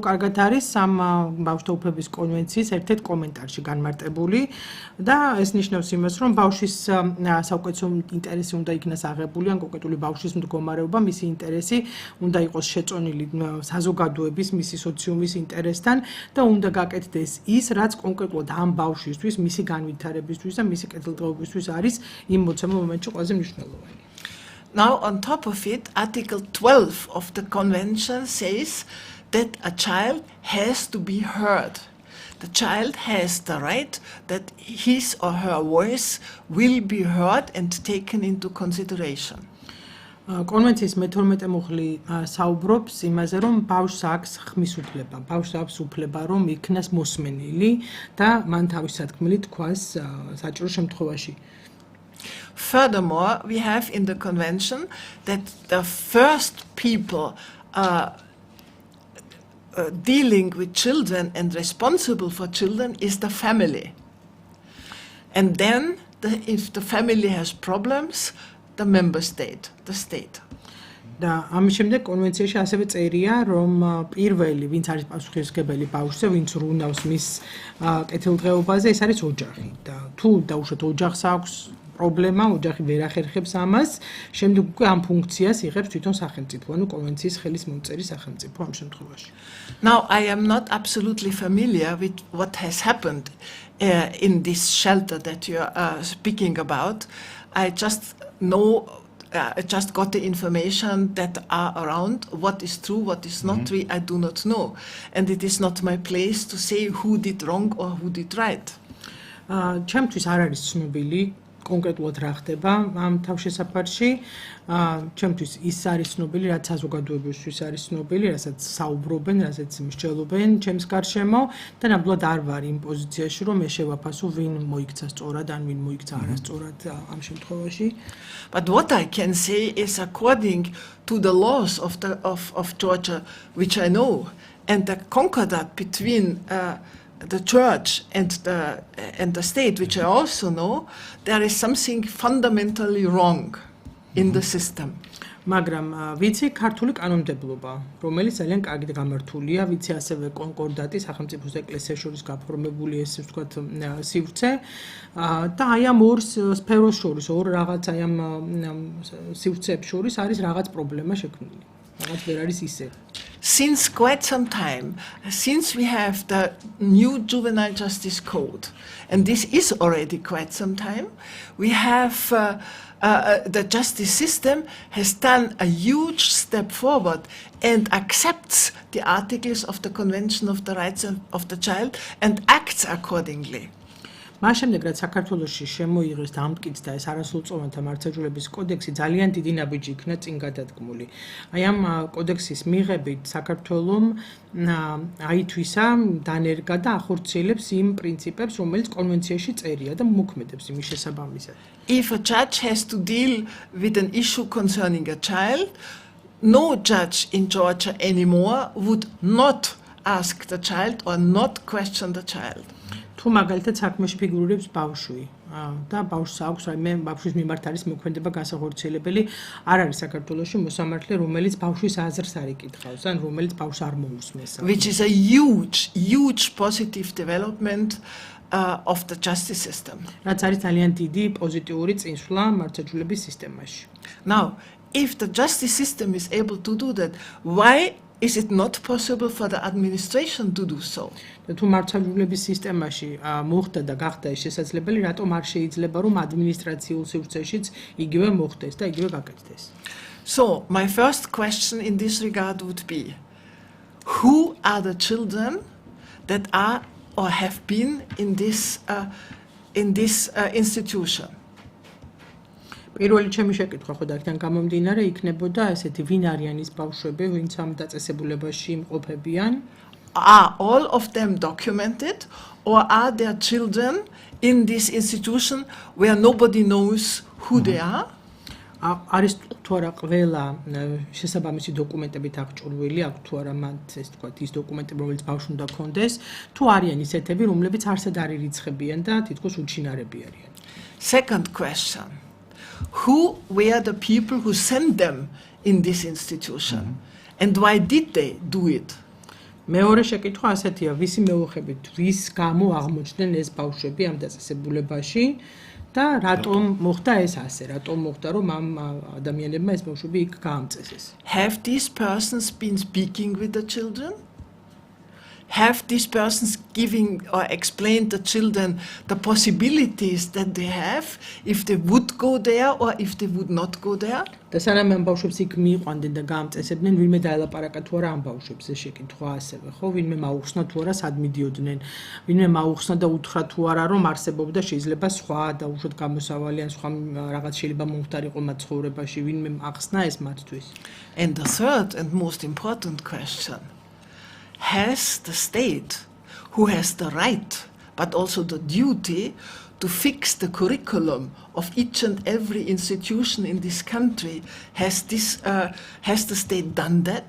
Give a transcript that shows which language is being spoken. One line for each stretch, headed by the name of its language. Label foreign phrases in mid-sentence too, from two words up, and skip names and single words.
Georgian: კარგად არის ამ ბავშვთა უფლების კონვენციის ერთ-ერთ კომენტარში განმარტებული და ეს ნიშნავს იმას, რომ ბავშვის საუკეთესო ინტერესი უნდა იქნას აღებული, ან კონკრეტული ბავშვის მდგომარეობა, მისი ინტერესი უნდა იყოს შეწონილი საზოგადოების, მისი სოციუმის ინტერესთან და უნდა გაკეთდეს ის, რაც კონკრეტულად ამ ბავშვისთვის, მისი განვითარებისთვის და მისი კეთილდღეობისთვის არის იმ მოცემულ მომენტში ყველაზე მნიშვნელოვანი.
English: Now, on top of it, Article 12 of the Convention says that a child has to be heard. The child has the right that his or her voice will be heard and taken into consideration.
Georgian: კონვენციის მე-12 მუხლი საუბრობს იმაზე, რომ ბავშვს აქვს ხმის უფლება, ბავშვს აქვს უფლება, რომ იქნას მოსმენილი და მან თავის სათქმელი თქვას საჭირო შემთხვევაში.
English: Furthermore, we have in the convention that the first people dealing with children and responsible for children is the family. And then, if the family has problems, the member state, the state.
Georgian: და ამის შემდეგ კონვენციაში ასევე წერია, რომ პირველი, ვინც არის პასუხისმგებელი ბავშვზე, ვინც რუნავს მის კეთილდღეობაზე, ეს არის ოჯახი. და თუ დაუშვათ ოჯახს აქვს პრობლემა, ოჯახი ვერ ახერხებს ამას, შემდეგ უკვე ამ ფუნქციას იღებს თვითონ სახელმწიფო, ანუ კონვენციის ხელის მომწერი სახელმწიფო ამ შემთხვევაში.
English: Now, I am not absolutely familiar with what has happened in this shelter that you are speaking about. I just know, I just got the information that are around. What is true, what is not true, I do not know. And it is not my place to say who did wrong or who did right.
Georgian: ჩემთვის არ არის ცნობილი კონკრეტულად რა ხდება ამ თავშესაფარში. ჩემთვის ის არის ცნობილი, რაც საზოგადოებისთვის არის ცნობილი, რასაც საუბრობენ, რასაც მსჯელობენ ჩემს გარშემო და ნამდვილად არ ვარ იმ პოზიციაში, რომ მე შევაფასო, ვინ მოიქცა სწორად, ან ვინ მოიქცა არასწორად ამ შემთხვევაში.
English: But what I can say is according to the laws of Georgia, which I know, and the concordat between the church and the state, which I also know, there is something fundamentally wrong in the system.
Georgian: მაგრამ ვიცი ქართული კანონმდებლობა, რომელიც ძალიან კარგად გამართულია, ვიცი ასევე კონკორდატი სახელმწიფოს და ეკლესიას შორის გაფორმებული ეს ვთქვათ სივრცე და აი ამ ორ სფეროს შორის, ორ რაღაც აი ამ სივრცეებს შორის არის რაღაც პრობლემა შექმნილი. რაღაც ვერ არის ისე.
English: Since quite some time, since we have the new juvenile justice code, and this is already quite some time, we have the justice system has done a huge step forward and accepts the articles of the Convention of the Rights of the Child and acts accordingly.
Georgian: მას შემდეგ, რაც საქართველოში შემოიღეს და ამტკიცდა და ეს არასრულწლოვანთა მართლმსაჯულების კოდექსი, ძალიან დიდი ნაბიჯი იქნა წინ გადადგმული. აი ამ კოდექსის მიღებით საქართველომ აითვისა, დანერგა და ახორციელებს იმ პრინციპებს, რომელიც კონვენციაში წერია და მოქმედებს იმის შესაბამისად.
English: If a judge has to deal with an issue concerning a child, no judge in Georgia anymore would not ask the child or not question the child.
Georgian: თუ მაგალითად საქმეში ფიგურირებს ბავშვი და ბავშვს აქვს რაიმე ბავშვის მიმართ არის მოქმედება განსახორციელებელი არ არის საქართველოში მოსამართლე რომელიც ბავშვის აზრს არ იკითხავს ან რომელიც ბავშვს არ მოусმენს
English: which is a huge positive development of the justice system.
Georgian: რაც არის ძალიან დიდი პოზიტიური წინსვლა მართლმსაჯულების სისტემაში.
English: Now, if the justice system is able to do that, why is it not possible for the administration to do so?
Georgian: თუ მართლმსაჯულების სისტემაში მოხდა და გახდა ეს შესაძლებელი, რატომ არ შეიძლება რომ ადმინისტრაციულ სივრცეშიც იგივე მოხდეს და იგივე გაკეთდეს?
English: So, my first question in this regard would be, who are the children that are or have been in this institution?
Georgian: პირველი ჩემი შეკითხვა ხო და აქედან გამომდინარე იქნებოდა ესეთი ვინ არიან ის ბავშვები, ვინც ამ დაწესებულებაში იმყოფებიან?
English: Are all of them documented or are there children in this institution where nobody knows who they are?
Georgian: არის თუ არა ყველა შესაბამისი დოკუმენტებით აღჭურვილი, აქვს თუ არა მათ ეს თქვა ის დოკუმენტები რომელიც ბავშვს უნდა ქონდეს, თუ არიან ისეთები რომლებიც არსად არ ირიცხებიან და თითქოს უჩინარები არიან.
English: Second question, who were the people who sent them in this institution and why did they do it?
Georgian: მეორე შეკითხვა ასეთია, ვისი მეუხებით, ვის გამო აღმოჩნდნენ ეს ბავშვები ამ დაწესებულებაში და რატომ მოხდა ეს ასე, რატომ მოხდა რომ ამ ადამიანებმა ეს ბავშვები იქ გაამწესეს?
English: Have these persons been speaking with the children? Have these persons giving or explained the children the possibilities that they have if they would go there or if they would not go there?
Georgian: და სანამ ამ ბავშვებს იქ მიიყვანდნენ და გაამწესებდნენ, ვინმე დაელაპარაკა თუ არა ამ ბავშვებს, ეს შეკითხვა ასევე, ხო? ვინმე მაუხსნა თუ არა სად მიდიოდნენ, ვინმე მაუხსნა და უთხრა თუ არა რომ არსებობდა შეიძლება სხვა და უშუალოდ გამოსავალი ან სხვა რაღაც შეიძლება მომხდარიყო მათ ცხოვრებაში, ვინმე ახსნა ეს მათთვის.
English: And the third and most important question, has the state, who has the right but also the duty to fix the curriculum of each and every institution in this country, has the state done that?